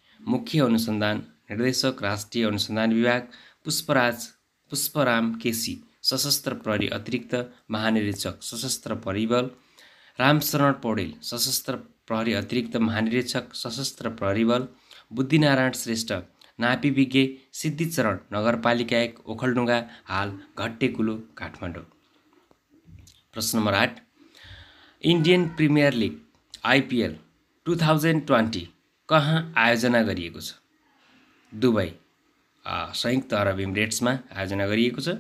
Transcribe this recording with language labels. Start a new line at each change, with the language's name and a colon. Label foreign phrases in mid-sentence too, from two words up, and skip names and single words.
Nepali: मुख्य अनुसन्धान निर्देशक राष्ट्रिय अनुसन्धान विभाग पुष्पराम केसी सशस्त्र प्रहरी अतिरिक्त महानिरीक्षक सशस्त्र परिबल, रामशरण पौडेल सशस्त्र प्रहरी अतिरिक्त महानिरीक्षक सशस्त्र प्रहरी बल, बुद्धिनारायण श्रेष्ठ नापी विज्ञ सिद्धिचरण नगरपालिका 1 ओखलढुङ्गा हाल घट्टेकुलो काठमाडौँ। प्रश्न नम्बर 8 इन्डियन प्रिमियर लिग IPL 2020 कहाँ आयोजना गरिएको छ? दुबई संयुक्त अरब इमिरेट्समा आयोजना गरिएको छ।